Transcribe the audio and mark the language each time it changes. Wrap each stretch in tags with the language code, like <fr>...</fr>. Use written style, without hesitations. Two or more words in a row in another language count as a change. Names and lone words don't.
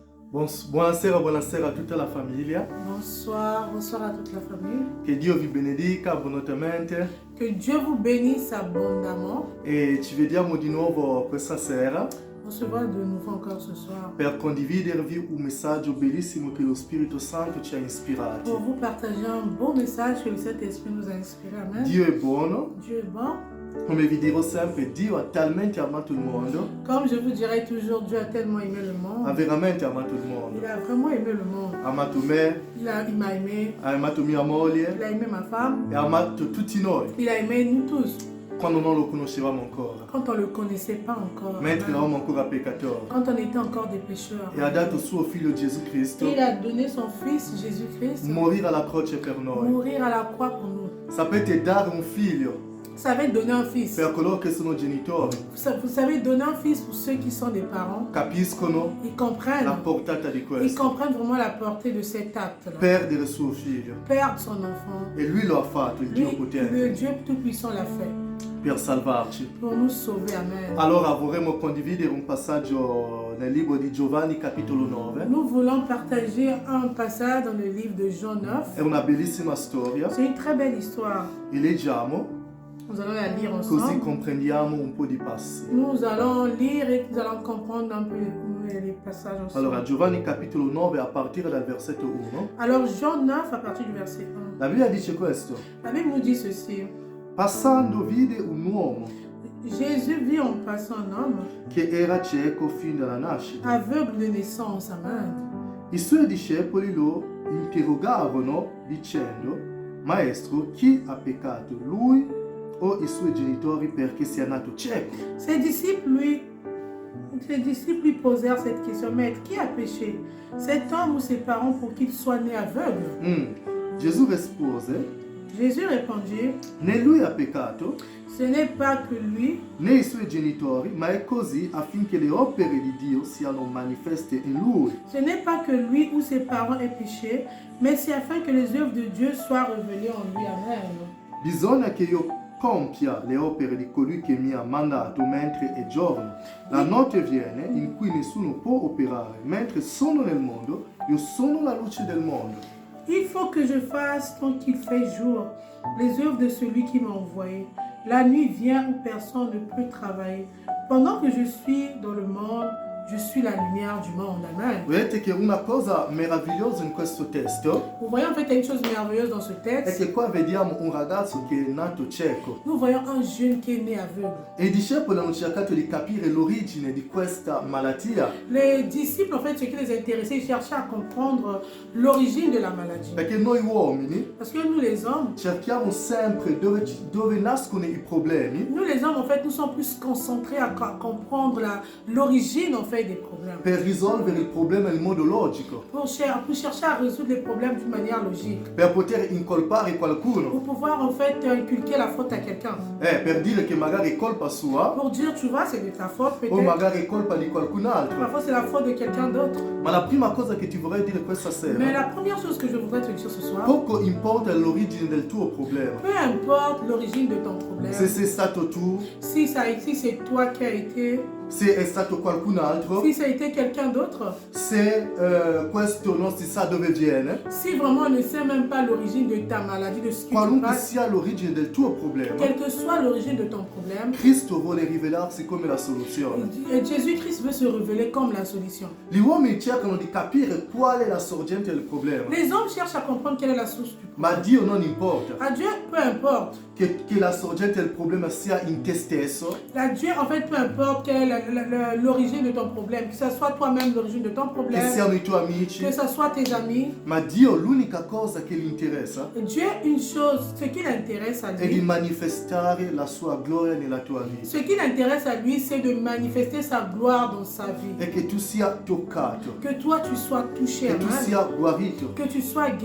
<it>Buonasera, buonasera a tutta la famiglia.</it> <fr>Bonsoir, bonsoir à toute la famille.</fr> <it>Che Dio vi benedica abbondantemente.</it> <fr>Que Dieu vous bénisse abondamment.</fr> <it>E ci vediamo di nuovo questa sera</it> <fr>On se voit de nouveau encore ce soir</fr> <it>per condividervi un messaggio bellissimo che lo Spirito Santo ci ha ispirati.</it> <fr>pour vous partager un beau message que le Saint-Esprit nous a inspiré. Amen.</fr> <it>Dio è buono,</it> <fr>Dieu est bon.</fr> <it>come vi dirò sempre, Dio ha talmente amato il mondo,</it> <fr>Comme je vous dirai toujours, Dieu a tellement aimé le</fr> <it>ha</it> <fr>monde.</fr> <it>veramente amato il mondo.</it> <fr>Il a vraiment aimé le monde.</fr> <it>Ha amato me,</it> <fr>Il m'a aimé.</fr> <it>ha amato mia moglie</it> <fr>Il a aimé ma femme.</fr> <it>e ha amato tutti noi</it> <fr>Il a aimé nous tous.</fr> <it>quando non lo conoscevamo ancora,</it> <fr>Quand on ne le connaissait pas encore.</fr> <it>mentre Amen. eravamo ancora peccatori.</it> <fr>Quand on était encore des pécheurs.</fr> <it>E ha dato suo figlio Gesù Cristo</it> <fr>Il a donné son fils Jésus-Christ</fr> <it>morire alla croce per noi.</it> <fr>mourir à la croix pour nous.</fr> <it>Sapete, dare un figlio</it> <fr>Vous savez donner un fils.</fr> <it>per coloro che sono genitori</it> <fr>Vous savez donner un fils pour ceux qui sont des parents.</fr> <it>capiscono</it> <fr>Ils comprennent.</fr> <it>la portata di</it> <fr>Ils</fr> <it>questo.</it> <fr>comprennent vraiment la portée de cet acte-là.</fr> <it>Perdere suo figlio.</it> <fr>Perdre son enfant.</fr> <it>E lui lo ha fatto, il Dio</it> <fr>Lui,</fr> <it>potente,</it> <fr>le Dieu Tout-Puissant l'a fait.</fr> <it>per salvarci.</it> <fr>Pour nous sauver. Amen.</fr> <it>Allora vorremmo condividere un passaggio nel libro di Giovanni capitolo 9.</it> <fr>Nous voulons partager un passage dans le livre de Jean 9.</fr> <it>È una bellissima storia</it> <fr>C'est une très belle histoire.</fr> <it>e leggiamo</it> <fr>Nous allons la lire</fr> <it>così</it> <fr>ensemble.</fr> <it>comprendiamo un po' di passi.</it> <fr>Nous allons lire et nous allons comprendre un peu les passages ensemble.</fr> <it>Allora Giovanni capitolo 9 a partire dal versetto 1.</it> <fr>Alors Jean 9 à partir du verset 1.</fr> <it>La Bibbia dice questo:</it> <fr>La Bible nous dit ceci.</fr> <it>passando vide un uomo</it> <fr>Jésus vit en passant un homme</fr> <it>che era cieco fin dalla nascita.</it> <fr>aveugle de naissance. Amen.</fr> <it>I suoi discepoli lo interrogavano dicendo: Maestro, chi ha peccato, lui o i suoi genitori perché sia nato cieco?</it> <fr>Ses disciples lui posèrent cette question. Maître, qui a péché, cet homme ou ses parents pour qu'il soit né aveugle?</fr> <it>Gesù rispose:</it> <fr>Jésus répondit,</fr> <it>né lui ha peccato,</it> <fr>ce n'est pas que lui,</fr> <it>né i suoi genitori, ma è così affinché le opere di Dio siano manifeste in lui.</it> <fr>ce n'est pas que lui ou ses parents aient péché, mais c'est afin que les œuvres de Dieu soient révélées en lui. Amen.</fr> <it>Bisogna che io compia le opere di colui che mi ha mandato mentre è giorno. La notte viene in cui nessuno può operare. Mentre sono nel mondo, io sono la luce del mondo.</it> <fr>Il faut que je fasse tant qu'il fait jour les œuvres de celui qui m'a envoyé. La nuit vient où personne ne peut travailler. Pendant que je suis dans le monde, je suis la lumière du monde. Amen.</fr> <it>Vedete che una cosa meravigliosa in questo testo</it> <fr>Vous voyez en fait il y a une chose merveilleuse dans ce</fr> <it>è</it> <fr>texte.</fr> <it>che qua vediamo un ragazzo che è nato cieco.</it> <fr>Nous voyons un jeune qui est né aveugle.</fr> <it>E i discepoli hanno cercato di capire l'origine di questa malattia,</it> <fr>Les disciples, en fait, ce qui les intéressait, ils cherchaient à comprendre l'origine de la maladie.</fr> <it>perché noi uomini</it> <fr>Parce que nous les hommes,</fr> <it>cerchiamo sempre dove nascono i problemi</it> <fr>nous les hommes, en fait, nous sommes plus concentrés à comprendre l'origine, en fait, des problèmes.</fr> <it>per risolvere il problema in modo logico,</it> <fr>Pour chercher à résoudre les problèmes d'une manière logique.</fr> <it>per poter incolpare qualcuno,</it> <fr>Pour pouvoir, en fait, inculquer la faute à quelqu'un.</fr> <it>per dire che magari è colpa sua</it> <fr>Pour dire, tu vois, c'est de ta faute,</fr> <it>o</it> <fr>peut-être.</fr> <it>magari è colpa di qualcun altro.</it> <fr>Parfois, c'est la faute de quelqu'un d'autre.</fr> <it>Ma la prima cosa che ti vorrei dire questa</it> <fr>Mais</fr> <it>sera,</it> <fr>la première chose que je voudrais te dire ce soir,</fr> <it>poco importa l'origine del tuo problema.</it> <fr>peu importe l'origine de ton problème,</fr> <it>Se sei stato tu,</it> <fr>si c'est toi qui as été,</fr> <it>se è stato qualcun altro,</it> <fr>si ça a été quelqu'un d'autre,</fr> <it>se questo non si sa dove viene,</it> <fr>si vraiment on ne sait même pas l'origine de ta maladie, de ce qui te</fr> <it>qualunque</it> <fr>passe,</fr> <it>sia l'origine del tuo problema,</it> <fr>quelle que soit l'origine de ton problème,</fr> <it>Cristo vuole rivelarsi come la soluzione.</it> <fr>Jésus-Christ veut se révéler comme la solution.</fr> <it>Gli uomini cercano di capire qual è la sorgente del problema,</it> <fr>Les hommes cherchent à comprendre quelle est la source du</fr> <it>ma a</it> <fr>problème.</fr> <it>Dio non importa</it> <fr>À Dieu, peu importe.</fr> <it>che la sorgente del problema sia in te stesso,</it> <fr>À Dieu, en fait, peu importe quelle est l'origine de ton problème, que ce soit toi-même l'origine de ton</fr> <it>che</it> <fr>problème,</fr> <it>siano i tuoi amici,</it> <fr>que ce soit tes amis.</fr> <it>ma Dio l'unica cosa che gli interessa</it> <fr>Dieu, une chose, ce qui l'intéresse à</fr> <it>è di</it> <fr>lui,</fr> <it>manifestare la sua gloria nella tua vita</it> <fr>ce qui l'intéresse à lui, c'est de manifester sa gloire dans sa vie.</fr> <it>e che tu sia toccato,</it> <fr>Que toi, tu sois touché,</fr> <it>che tu</it> <fr>amen.</fr> <it>sia guarito.</it> <fr>Que tu sois guéri.</fr>